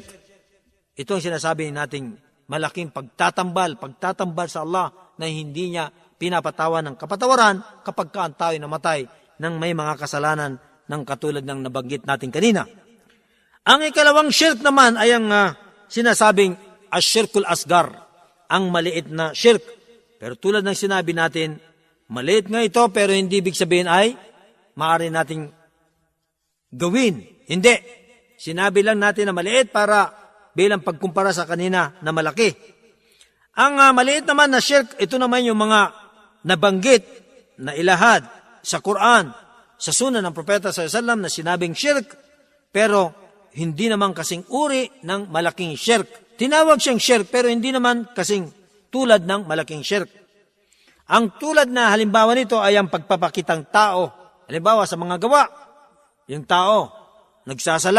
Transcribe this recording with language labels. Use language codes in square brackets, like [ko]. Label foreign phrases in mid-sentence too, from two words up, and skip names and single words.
[tl] Ito ang sinasabi nating malaking pagtatambal sa Allah na hindi niya pinapatawan ng kapatawaran kapag ka ang tao ay namatay ng may mga kasalanan ng katulad ng nabanggit natin kanina. Ang ikalawang shirk naman ay ang sinasabing [ar] الشرك الأصغر, [tl] ang maliit na shirk. Pero tulad ng sinabi natin, maliit nga ito pero hindi ibig sabihin ay maaari nating gawin. Hindi. Sinabi lang natin na maliit para bilang pagkumpara sa kanina na malaki. Ang maliit naman na shirk, ito naman yung mga nabanggit na ilahad sa Quran, sa sunan ng Propeta [ar] صلى الله عليه وسلم [tl] na sinabing shirk, pero hindi naman kasing uri ng malaking shirk. Tinawag siyang shirk pero hindi naman kasing tulad ng malaking shirk. Ang tulad na halimbawa nito ay ang pagpapakitang tao. Halimbawa sa mga gawa, yung tao nagsasala.